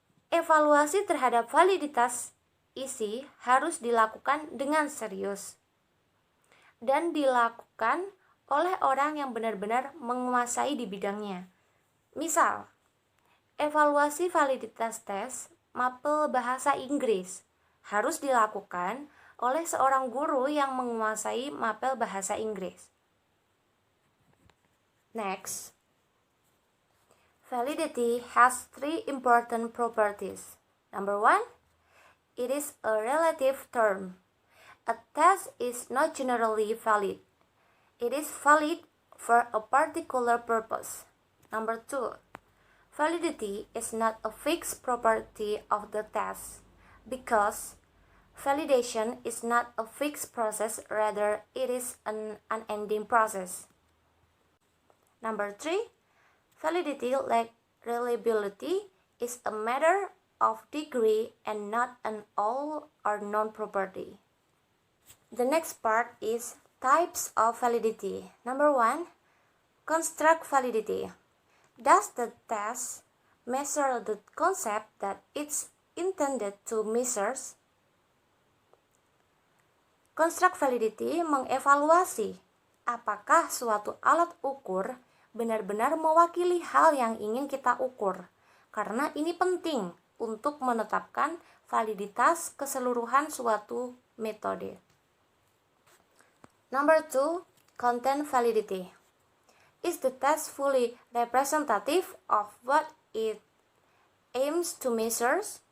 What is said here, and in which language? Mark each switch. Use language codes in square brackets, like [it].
[id] Evaluasi terhadap validitas isi harus dilakukan dengan serius dan dilakukan oleh orang yang benar-benar menguasai di bidangnya. Misal, evaluasi validitas tes mapel bahasa Inggris harus dilakukan oleh seorang guru yang menguasai mapel bahasa Inggris. [en] Next, validity has 3 important properties. Number 1, it is a relative term. A test is not generally valid. It is valid for a particular purpose. Number 2, validity is not a fixed property of the test because validation is not a fixed process, rather it is an unending process. Number 3, validity like reliability is a matter of degree and not an all or none property. The next part is types of validity. Number 1, construct validity. Does the test measure the concept that it's intended to measure? [id] Construct validity mengevaluasi apakah suatu alat ukur benar-benar mewakili hal yang ingin kita ukur, karena ini penting untuk menetapkan validitas keseluruhan suatu metode. [en] Number 2, content validity. Is the test fully representative of what it aims to measure?